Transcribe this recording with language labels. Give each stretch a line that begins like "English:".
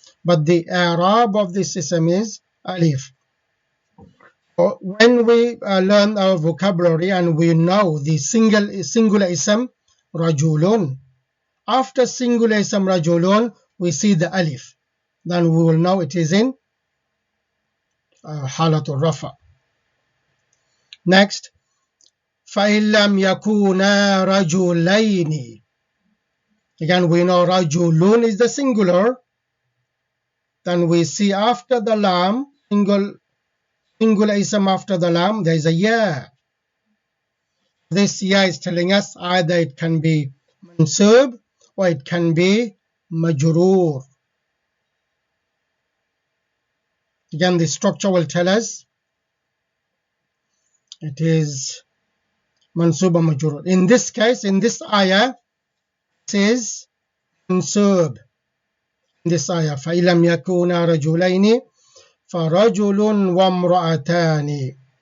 English: But the Arab of this ism is alif. When we learn our vocabulary and we know the singular ism rajulun, after singular ism rajulun, we see the alif. Then we will know it is in halatul rafa. Next,
Arabic: فَإِن لَمْ يَكُونَا رَجُلَيْنِ.
English: Again, we know rajulun is the singular. Then we see after the lam, singular ism after the lam, there is a ya. This ya is telling us either it can be mansub or it can be majroor. Again, the structure will tell us it is mansub or majroor. In this case, in this ayah, it says mansub. this ayah
Arabic: فإن لم يكونا رجلين فرجل وامرأتان.